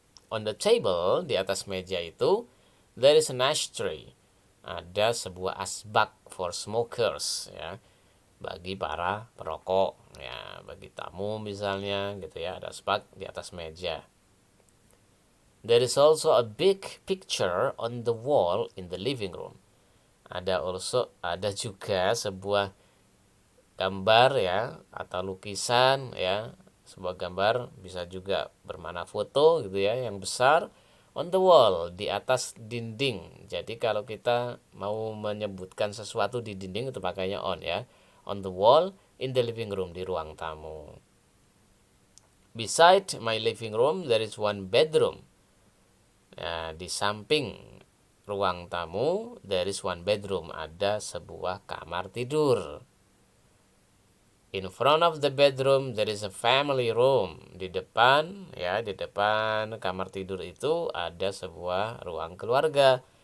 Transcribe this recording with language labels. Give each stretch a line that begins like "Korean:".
English: On the table,
Indonesian: di atas meja itu,
English: there is an ashtray.
Indonesian: Ada sebuah asbak
English: for smokers
Indonesian: ya, bagi para perokok ya, bagi tamu misalnya gitu ya, ada asbak di atas meja.
English: There is also a big picture on the wall in the living room.
Indonesian: Ada juga sebuah gambar ya, atau lukisan ya, sebuah gambar bisa juga bermana foto gitu ya, yang besar
English: on the wall,
Indonesian: di atas dinding. Jadi kalau kita mau menyebutkan sesuatu di dinding itu pakainya on ya.
English: On the wall in the living room,
Indonesian: di ruang tamu.
English: Beside my living room there is one bedroom.
Indonesian: Nah, di samping ruang tamu
English: there is one bedroom,
Indonesian: ada sebuah kamar tidur.
English: In front of the bedroom there is a family room.
Indonesian: Di depan ya, di depan kamar tidur itu ada sebuah ruang keluarga.